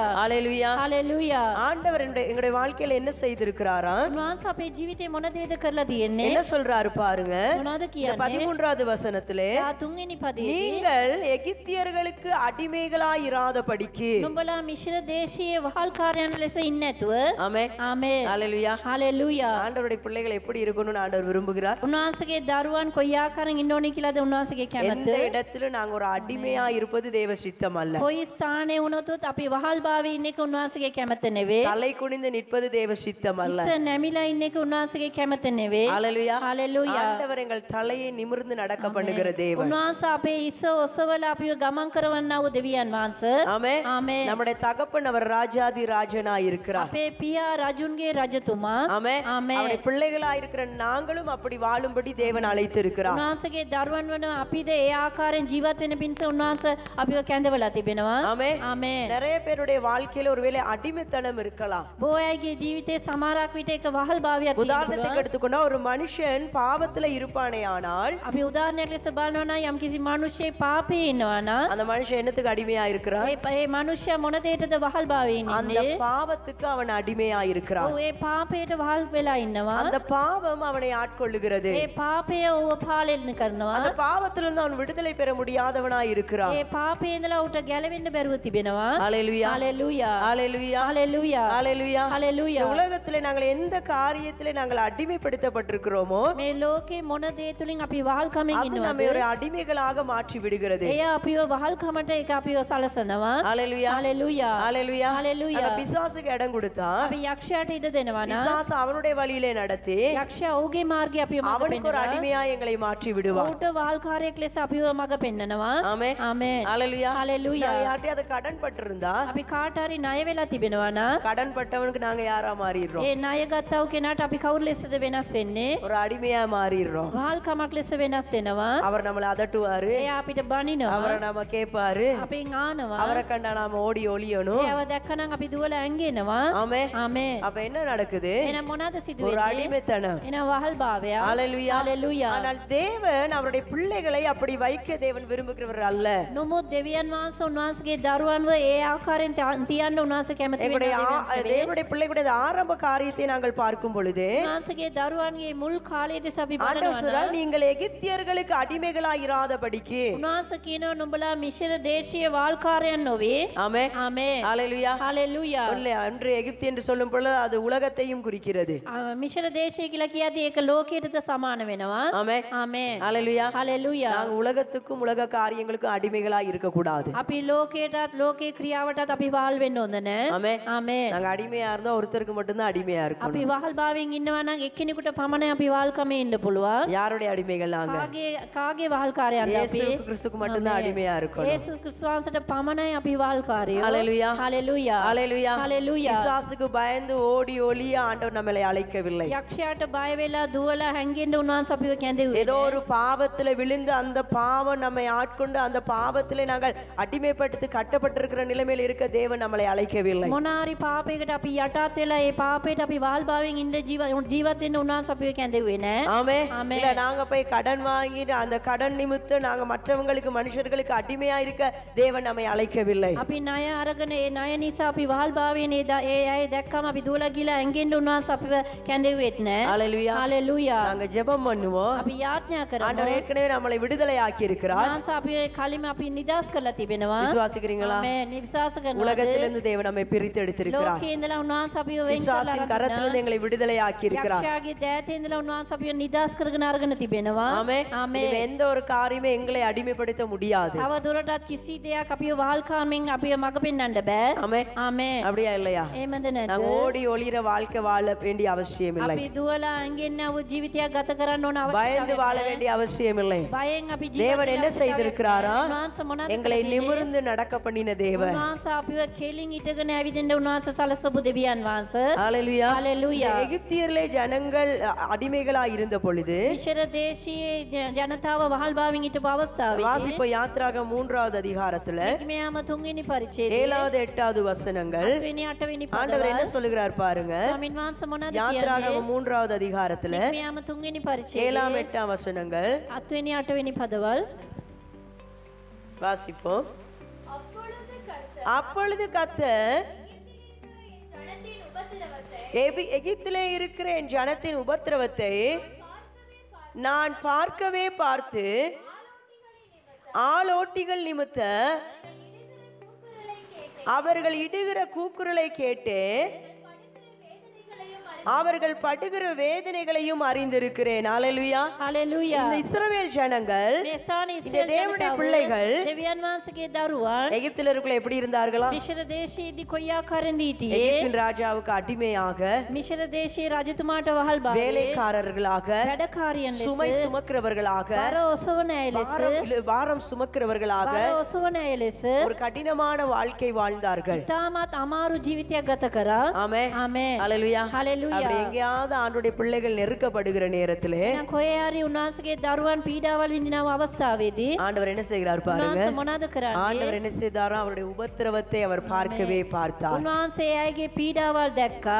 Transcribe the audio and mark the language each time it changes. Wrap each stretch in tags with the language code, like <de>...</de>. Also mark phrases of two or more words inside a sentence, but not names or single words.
<ta>ஹalleluya.</ta> <si>හalleluya.</si> <ta>ஆண்டவர் எங்களுடைய வாழ்க்கையில என்ன செய்திருக்கிறாரா?</ta> <si>උන්වහන්සේ අපේ ජීවිතේ මොන දේද කරලා තියෙන්නේ?</si> <ta>என்ன சொல்றாரு பாருங்க.</ta> <si>මොනවද</si> <ta>இந்த</ta> <si>කියන්නේ?</si> <ta>13வது வசனத்திலே</ta> <si>13 වෙනි පදයේදී</si> <ta>நீங்கள் எகிப்தியர்களுக்கு அடிமைகளாய் இராதபடிக்கு.</ta> <si>නුඹලා මිශ්‍ර දේශීය වහල්කාරයන් ලෙස ඉන්නේ නැතුව.</si> <ta>ஆமென்.</ta> <si>ආමේන්.</si> <ta>ஹalleluya.</ta> <si>හalleluya.</si> <ta>ஆண்டவருடைய பிள்ளைகள் எப்படி இருக்கணும்னு ஆண்டவர் விரும்புகிறார்.</ta> <si>උන්වහන්සේගේ දරුවන් කොයි ආකාරයෙන් ඉන්න ඕනේ කියලාද උන්වහන්සේගේ</si> <ta>எந்த</ta> <si>කැමැත්ත?</si> <ta>இடத்துல நாங்க ஒரு அடிமையா இருப்பது தேவ சித்தம் அல்ல.</ta> <si>කොයි ස්ථානයේ වුණොත් අපි වහල් භාවයේ ඉන්න එක උන්වහන්සේගේ කැමැත්ත නෙවෙයි.</si> <ta>தலை குனிந்து நிற்பது தேவ சித்தம் அல்ல.</ta> <si>ඉස්ස නැමිලා ඉන්න එක උන්වහන්සේගේ කැමැත්ත නෙවෙයි.</si> <ta>ஹalleluya.</ta> <si>හalleluya.</si> <ta>ஆண்டவர் எங்கள் தலையை நிமிர்ந்து நடக்க பண்ணுகிற தேவன்.</ta> <si>උන්වහන්සේ අපේ ඉස්ස ඔසවලා අපිව ගමන් කරවන්නා වූ දෙවියන් වහන්සේ.</si> <ta>ஆமென்.</ta> <si>ආමේන්.</si> <ta>நம்முடைய தகப்பன் அவர் ராஜாதி ராஜனாய் இருக்கிறார்.</ta> <si>අපේ පියා රජුන්ගේ රජතුමා.</si> <ta>ஆமென். ஆமென். அவருடைய பிள்ளைகளாய் இருக்கிற நாங்களும் அப்படி வாழும்படி தேவன் அழைத்திருக்கிறார்.</ta> <si>උන්වහන්සේගේ දරුවන් වන අපිද ඒ ආකාරයෙන් ජීවත් වෙන පිණිස උන්වහන්සේ අපිව කැඳවලා තිබෙනවා.</si> <ta>ஆமென்.</ta> <si>ආමේන්.</si> <ta>நிறைய பேருடைய வாழ்க்கையில ஒருவேளை அடிமைத்தனம் இருக்கலாம்.</ta> <si>බොහෝ අයගේ ජීවිතේ සමහරක් විට එක වහල් භාවයක් තියෙනවා.</si> <ta>உதாரணத்துக்கு எடுத்துக்கொண்டா ஒரு மனுஷன் பாவத்துல இருப்பானே ஆனால்</ta> <si>අපි උදාහරණයක් ලෙස බලනවා නම් යම්කිසි මිනිහෙක් පාපේ ඉන්නවා නම්</si> <ta>அந்த மனுஷன் என்னத்துக்கு அடிமையா இருக்கிறான்?</ta> <si>ඒ මිනිහයා මොන දෙයකටද වහල් භාවයෙන්</si> <ta>அந்த</ta> <si>ඉන්නේ?</si> <ta>பாவத்துக்கு அவன் அடிமையா இருக்கிறான்.</ta> <si>ඔව් ඒ පාපයට වහල් වෙලා ඉන්නවා.</si> <ta>அந்த பாவம் அவனை ஆட்கொள்ளுகிறது.</ta> <si>ඒ පාපය ඔව පාලනය කරනවා.</si> <ta>அந்த பாவத்திலிருந்து அவன் விடுதலை பெற முடியாதவனா இருக்கிறான்.</ta> <si>ඒ පාපේ ඉඳලා උට ගැලවෙන්න බැරුව තිබෙනවා.</si> <ta>ஹalleluya.</ta> <si>හalleluya.</si> <ta>ஹalleluya.</ta> <si>හalleluya.</si> <ta>ஹalleluya.</ta> <si>හalleluya.</si> <ta>இந்த உலகத்திலே நாங்கள் எந்த காரியத்திலே நாங்கள் அடிமைப்படுத்தப்பட்டிருக்கிறோமோ</ta> <si>මේ ලෝකේ මොන දේ තුලින් අපි වහල්කමින්</si> <ta>அது நம்மை</ta> <si>ඉන්නවද?</si> <ta>ஒரு அடிமைகளாக மாற்றி விடுகிறது.</ta> <si>එය අපිව වහල්කමට ඒක අපිව සලසනවා.</si> <ta>ஹalleluya.</ta> <si>හalleluya.</si> <ta>ஹalleluya.</ta> <si>හalleluya.</si> <ta>அந்த பிசாசுக்கு இடம் கொடுத்தா</ta> <si>අපි යක්ෂයාට ඉඩ දෙනවා නම්</si> <ta>பிசாசு அவனுடைய வழியிலே நடத்தி</ta> <si>යක්ෂයා ඔහුගේ මාර්ගය අපිව මඟ</si> <ta>அவனுக்கு ஒரு</ta> <si>පෙන්නනවා.</si> <ta>அடிமையா எங்களை மாற்றி விடுவான்.</ta> <si>ඔහුට වහල්කාරයෙක් ලෙස අපිව මඟ පෙන්නනවා.</si> <ta>ஆமென்.</ta> <si>ආමේන්.</si> <ta>ஹalleluya.</ta> <si>හalleluya.</si> <ta>நாங்க யார்ட்டையாவது கடன் பட்டிருந்தா</ta> <si>අපි කාට හරි ණය වෙලා තිබෙනවා නම්</si> <ta>கடன் பட்டவனுக்கு நாங்க யாரா மாறிடுறோம்?</ta> <si>ඒ ණය ගත්තව කෙනාට අපි කවුරු ලෙසද වෙනස් වෙන්නේ?</si> <ta>ஒரு அடிமையா மாறிடுறோம்.</ta> <si>වහල්කමක් ලෙස වෙනස් වෙනවා.</si> <ta>அவர் நம்மளை அதட்டுவாரு.</ta> <si>එයා අපිට බනිනවා.</si> <ta>அவரை நாம கேட்பாரு.</ta> <si>අපෙන් ආනවා.</si> <ta>அவரை கண்டா நாம ஓடி ஒளியணும்.</ta> <si>එයාව දැක්කනම් අපි දුවලා ඇංගෙනවා.</si> <ta>ஆமென்.</ta> <si>ආමේන්.</si> <ta>அப்ப என்ன நடக்குது?</ta> <si>එහෙනම් මොනවද සිදු</si> <ta>ஒரு</ta> <si>වෙන්නේ?</si> <ta>அடிமைத்தனம்.</ta> <si>එහෙනම් වහල් භාවය.</si> <ta>ஹalleluya.</ta> <si>හalleluya.</si> <ta>ஆனால் தேவன் அவருடைய பிள்ளைகளை அப்படி வைக்க தேவன் விரும்புகிறவர் அல்ல.</ta> <si>නමුත් දෙවියන් වහන්සේ උන්වහන්සේගේ දරුවන්ව ඒ ආකාරයෙන් තියන්න උන්වහන්සේ කැමති</si> <ta>எங்களுடைய</ta> <si>වෙනවා.</si> <ta>தேவனுடைய பிள்ளைகளுடைய ஆரம்ப காரியத்தை நாங்கள் பார்க்கும் பொழுது</ta> <si>උන්වහන්සේගේ දරුවන්ගේ මුල් කාලයේ දෙස අපි</si> <ta>ஆண்டவர்</ta> <si>බලනවා.</si> <ta>சொல்றார், நீங்கள் எகிப்தியர்களுக்கு அடிமைகளாய் இராதபடிக்கு.</ta> <si>උන්වහන්සේ කියනවා නුඹලා මිශ්‍ර දේශීය වාල්කාරයන් නොවේ.</si> <ta>ஆமென்.</ta> <si>ආමේන්.</si> <ta>ஹalleluya.</ta> <si>හalleluya.</si> <ta>அன்று எகிப்து என்று சொல்லும் பொழுது அது உலகத்தையும் குறிக்கிறது.</ta> <si>මිශ්‍ර දේශය කියලා කියද්දී ඒක ලෝකයටද සමාන වෙනවා.</si> <ta>ஆமென்.</ta> <si>ආමේන්.</si> <ta>ஹalleluya.</ta> <si>හalleluya.</si> <ta>நாங்க உலகத்துக்கும் உலக காரியங்களுக்கும் அடிமைகளாய் இருக்க கூடாது.</ta> <si>අපි ලෝකයටත් ලෝකේ ක්‍රියාවටත් අපි වහල් වෙන්න ඕන නෑ.</si> <ta>ஆமே</ta> <si>ආමේන්.</si> <ta>நாங்க அடிமையா இருந்தா ஒருத்தருக்கு மட்டும்தான் அடிமையா</ta> <si>අපි</si> <ta>இருக்கணும்.</ta> <si>වහල් භාවයෙන් ඉන්නවා නම් එක්කෙනෙකුට පමණයි අපි වහල්කමේ ඉන්න පුළුවන්.</si> <ta>யாருடைய அடிமைகள் நாங்க?</ta> <si>කාගේ වහල්කාරයන්ද</si> <ta>இயேசு</ta> <si>අපි?</si> <ta>கிறிஸ்துக்கு மட்டும்தான் அடிமையா இருக்கணும்.</ta> <si>යේසුස් ක්‍රිස්තුස්වහන්සේට පමණයි අපි වහල්කාරයෝ.</si> <ta>ஹalleluya</ta> <si>හලෙලූයා.</si> <ta>ஹalleluya ஹalleluya. பிசாசுக்கு பயந்து ஓடி ஒளிய ஆண்டவர் நம்மளை அழைக்கவில்லை.</ta> <si>යක්ෂයාට බය වෙලා දුවලා හැංගෙන්න උන්වහන්සේ අපිව කැඳෙව්වේ.</si> <ta>ஏதோ ஒரு பாவத்துல விழுந்து அந்த பாவம் நம்மை ஆட்கொண்டு அந்த பாவத்திலே நாங்கள் அடிமைப்பட்டு கட்டப்பட்டிருக்கிற நிலைமையில் இருக்க தேவன் நம்மளை அழைக்கவில்லை.</ta> <si>මොනාරි පාපයකට අපි යටත් වෙලා ඒ පාපයට අපි වහල් භාවයෙන් ඉන්න ජීවත් වෙන්න උන්වහන්සේ අපිව කැඳෙව්වේ නෑ.</si> <ta>ஆமே ஆமென். இல்ல நாங்க போய் கடன் வாங்கிட்டு அந்த கடன் நிமித்தம் நாங்க மற்றவங்களுக்கு மனுஷர்களுக்கு அடிமையா இருக்க தேவன் நம்மை அழைக்கவில்லை.</ta> <si>අපි ණය අරගෙන ඒ ණය නිසා අපි වහල් භාවයෙන් ඒ අය දැක්කම අපි දුවලා ගිහලා ඇඟෙන්න උන්වහන්සේ අපිව කැඳෙව්වෙත් නෑ.</si> <ta>ஹalleluya</ta> <si>හලෙලූයා.</si> <ta>நாங்க ஜெபம் பண்ணுவோம்.</ta> <si>අපි යාඥා කරමු.</si> <ta>ஆண்டவர் ஏற்கனவே நம்மளை விடுதலை ஆக்கி இருக்கிறார்.</ta> <si>උන්වහන්සේ අපි කලින්ම අපි නිදාස් කරලා තිබෙනවා.</si> <ta>விசுவாசிக்கிறீங்களா?</ta> <si>ආමේන්. විශ්වාස කරනවාද?</si> <ta>உலகத்திலிருந்து தேவன் நம்மை பிரித்து எடுத்திருக்கிறார்.</ta> <si>ලෝකේ ඉඳලා උන්වහන්සේ අපිව වෙන්</si> <ta>விசுவாசின்</ta> <si>කරලා</si> <ta>கரத்திலிருந்து எங்களை விடுதலை ஆக்கி இருக்கிறார்.</ta> <si>යක්ෂයාගේ දෑතේ ඉඳලා උන්වහන්සේ අපිව නිදාස් කරගෙන අරගෙන තිබෙනවා.</si> <ta>ஆமே</ta> <si>ආමේன்.</si> <ta>இனிமே எந்த ஒரு காரியமே எங்களை அடிமைப்படுத்த முடியாது.</ta> <si>තව දුරටත් කිසි දෙයක් අපිව වහල්කාමෙන් අපිව මඟ පෙන්වන්න බෑ.</si> <ta>ஆமே</ta> <si>ආමේන්.</si> <ta>அப்படியா இல்லையா?</ta> <si>එහෙමද නැද්ද?</si> <ta>நாங்க ஓடி ஒளிர வாழ்க்கை வாழ வேண்டிய அவசியம் இல்லை.</ta> <si>අපි දුවලා ඇඟෙන්න වූ ජීවිතයක් ගත කරන්න ඕන</si> <ta>பயந்து வாழ வேண்டிய அவசியம் இல்லை.</ta> <si>බයෙන් අපි</si> <ta>தேவன் என்ன செய்திருக்கிறாரா?</ta> <si>උන්වහන්සේ මොනවද</si> <ta>எங்களை நிமிர்ந்து நடக்க பண்ணின தேவன்.</ta> <si>උන්වහන්සේ අපිව කෙලින් ඉටගෙන ඇවිදින්න උන්වහන්සේ සලසපු දෙවියන් වහන්සේ.</si> <ta>ஹalleluya. ஹalleluya. எகிப்தியர்களே ஜனங்கள் அடிமைகளா இருந்த பொழுது</ta> <si>මිශ්‍ර දේශීය ජනතාව වහල් භාවයෙන් හිටපු අවස්ථාවේ</si> <ta>வாசிப்போ யாத்ராகம 3வது அதிகாரத்துல</ta> <si>මෙයාම 3 වෙනි පරිච්ඡේදයේ</si> <ta>7வது 8வது வசனங்கள்</ta> <si>8 වෙනි 8 වෙනි</si> <ta>ஆண்டவர் என்ன</ta> <si>පදවල</si> <ta>சொல்லுகிறார் பாருங்க.</ta> <si>ස්වාමීන් වහන්සේ මොනවද</si> <ta>யாத்ராகம</ta> <si>කියන්නේ?</si> <ta>3வது அதிகாரத்துல</ta> <si>මෙයාම 3 වෙනි</si> <ta>7</ta> <si>පරිච්ඡේදයේ</si> <ta>8 வசனங்கள்</ta> <si>8 වෙනි 8 වෙනි පදවල</si> <ta>வாசிப்போம். அப்பொழுது கர்த்தர் எகிப்திலே இருக்கிற என் ஜனத்தின் உபத்திரவத்தை நான் பார்க்கவே பார்த்து ஆளோட்டிகள் நிமித்த அவர்கள் இடுகிற கூக்குரலை கேட்டு அவர்கள் படுகிற வேதனைகளையும் அறிந்திருக்கிறேன். ஹalleluya.</ta> <si>හලෙලූයා.</si> <ta>இந்த இஸ்ரவேல் ஜனங்கள்</ta> <si>මේ ස්ථානයේ</si> <ta>இந்த</ta> <si>ඉස්රායල්</si> <ta>தேவனுடைய</ta> <si>ජනතාව</si> <ta>பிள்ளைகள்</ta> <si>දෙවියන් වහන්සේගේ දරුවන්</si> <ta>எகிப்திலருக்குள்ள எப்படி இருந்தார்களா?</ta> <si>මිශ්‍ර දේශයේදී කොයි ආකාරයෙන්ද හිටියේ?</si> <ta>எகிப்தின் ராஜாவுக்கு அடிமையாக,</ta> <si>මිශ්‍ර දේශයේ රජතුමාට වහල් භාවයේ</si> <ta>வேலைக்காரர்களாக,</ta> <si>වැඩකාරියන්</si> <ta>சுமை</ta> <si>ලෙස</si> <ta>சுமக்கிறவர்களாக,</ta> <si>බර ඔසවන අය ලෙස</si> <ta>பாரம் சுமக்கிறவர்களாக</ta> <si>බර ඔසවන අය ලෙස</si> <ta>ஒரு கடினமான வாழ்க்கை வாழ்ந்தார்கள்.</ta> <si>ඉතාමත් අමාරු ජීවිතයක් ගත කරා.</si> <ta>ஆமே</ta> <si>ආමේන්.</si> <ta>ஹalleluya.</ta> <si>හලෙලූයා.</si> <ta>அப்படி எங்கேயாவது ஆண்டுடைய பிள்ளைகள் நெருக்கப்படுகிற நேரத்திலே</ta> <si>එහෙනම් කොහේ හරි උන්වහන්සේගේ දරුවන් පීඩාවල් විඳිනව අවස්ථාවේදී</si> <ta>ஆண்டவர் என்ன செய்கிறார் பாருங்க.</ta> <si>උන්වහන්සේ මොනවද කරන්නේ?</si> <ta>ஆண்டவர் என்ன செய்தாரோ அவருடைய உபத்திரவத்தை அவர் பார்க்கவே பார்த்தார்.</ta> <si>උන්වහන්සේ අයගේ පීඩාවල් දැක්කා.</si>